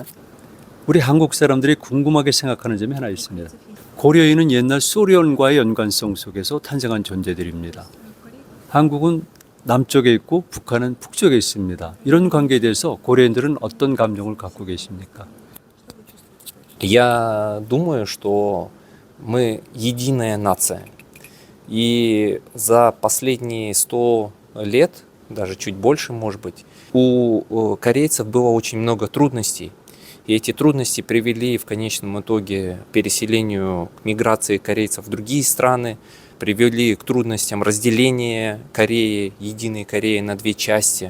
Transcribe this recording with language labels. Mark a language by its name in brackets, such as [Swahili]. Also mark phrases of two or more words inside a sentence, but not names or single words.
[Korean] 우리 한국 사람들이 궁금하게 생각하는 점이 하나 있습니다. 고려인은 옛날 소련과의 연관성 속에서 탄생한 존재들입니다. 한국은 남쪽에 있고 북한은 북쪽에 있습니다. 이런 관계에 대해서 고려인들은 어떤 감정을 갖고 계십니까? [Russian] Я думаю, что мы единая нация. И за последние 100 лет, даже чуть больше, может быть, у корейцев было очень много трудностей. И эти трудности привели в конечном итоге к переселению, к миграции корейцев в другие страны, привели к трудностям разделения Кореи, единой Кореи на две части.